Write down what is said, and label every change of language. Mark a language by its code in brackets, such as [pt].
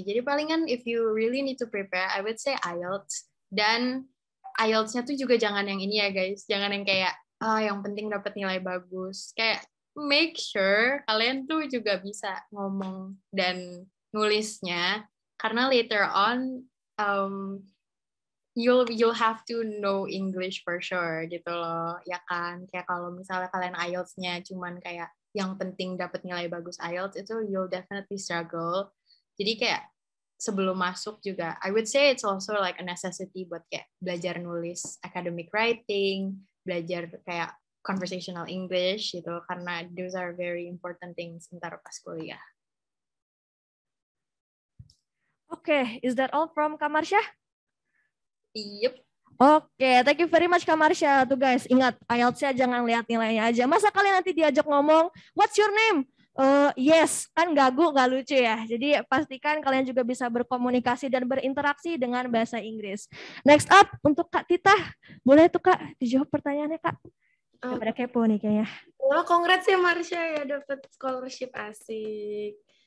[id] Jadi palingan [en] if you really need to prepare, I would say IELTS. [id] Dan IELTS-nya tuh juga jangan yang ini ya guys, jangan yang kayak yang penting dapat nilai bagus. Kayak [en] make sure [id] kalian tuh juga bisa ngomong dan nulisnya, karena [en] later on you'll have to know English for sure [id] gitu loh, ya kan? Kayak kalau misalnya kalian IELTS-nya cuman kayak yang penting dapat nilai bagus IELTS, itu [en] you'll definitely struggle. [id] Jadi kayak sebelum masuk juga, [en] I would say it's also like a necessity [id] buat kayak belajar nulis [en] academic writing, [id] belajar kayak [en] conversational English [id] gitu, karena [en] those are very important things [id] ntar pas kuliah. [en] Okay, is that all from Kak Marsha? Yep. [id] Oke, [en] thank you very much [id] Kak Marsha. Tuh guys, ingat IELTS-nya jangan lihat nilainya aja. Masa kalian nanti diajak ngomong, [en] what's your name? [id] Yes, kan gagu, nggak lucu ya. Jadi pastikan kalian juga bisa berkomunikasi dan berinteraksi dengan bahasa Inggris. Next up, untuk Kak Tita. Boleh tuh Kak, dijawab pertanyaannya Kak. Pada kepo nih kayaknya. Wah, congrats ya Marsha ya dapat scholarship, asik.